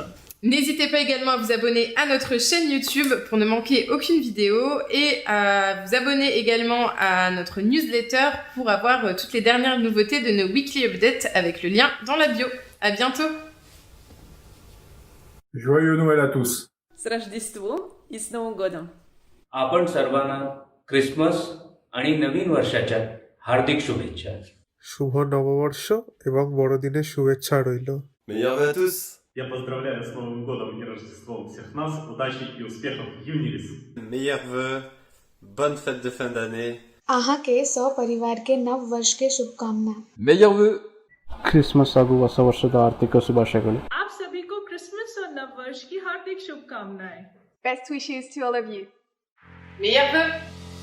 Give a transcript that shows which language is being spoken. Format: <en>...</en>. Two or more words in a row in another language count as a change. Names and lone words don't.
<fr>N'hésitez pas également à vous abonner à notre chaîne YouTube pour ne manquer aucune vidéo et à vous abonner également à notre newsletter pour avoir toutes les dernières nouveautés de nos</fr> <en>weekly updates</en> <fr>avec le lien dans la bio. À bientôt! Joyeux Noël à tous!</fr> <ru>С Рождеством и с Новым годом!</ru> <mr>आपण सर्वांना क्रिसमस आणि नवीन वर्षाच्या हार्दिक शुभेच्छा.</mr> <bn>শুভ নববর্ষ এবং বড়দিনের শুভেচ্ছা রইল।</bn> <fr>Meilleurs vœux à tous.</fr> <ru>Я поздравляю с Новым годом и Рождеством всех нас. Удачи и успехов в Uniris.</ru> <fr>Meilleurs vœux, bonne fête de fin d'année.</fr> <hi>के सपरिवार के नव वर्ष के शुभकामना।</hi> <fr>Meilleurs vœux.</fr> <kn>क्रिसमस ಹಾಗೂ ಹೊಸ ವರ್ಷದ ಆರ್ಥಿಕ ಶುಭಾಶಯಗಳು.</kn> <hi>आप सभी को क्रिसमस और नव वर्ष की हार्दिक शुभकामनाएं.</hi> <en>Best wishes to all of you.</en> <fr>Meilleurs vœux!</fr>